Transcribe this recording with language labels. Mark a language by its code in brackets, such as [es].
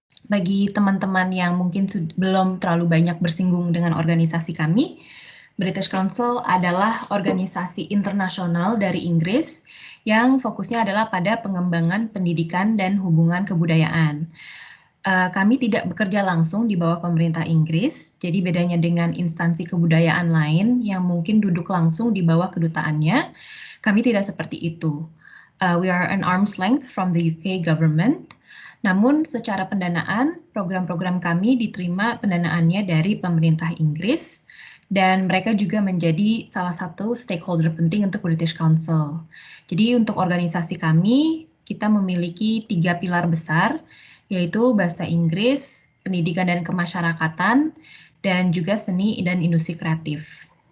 [id] Bagi teman-teman yang mungkin belum terlalu banyak bersinggung dengan organisasi kami, British Council adalah organisasi internasional dari Inggris yang fokusnya adalah pada pengembangan pendidikan dan hubungan kebudayaan. Kami tidak bekerja langsung di bawah pemerintah Inggris, jadi bedanya dengan instansi kebudayaan lain yang mungkin duduk langsung di bawah kedutaannya, kami tidak seperti itu. [en] We are an arm's length from the UK government. [id] Namun secara pendanaan, program-program kami diterima pendanaannya dari pemerintah Inggris dan mereka juga menjadi salah satu stakeholder penting untuk British Council. Jadi untuk organisasi kami, kita memiliki 3 pilar besar, yaitu bahasa Inggris, pendidikan dan kemasyarakatan, dan juga seni dan industri kreatif.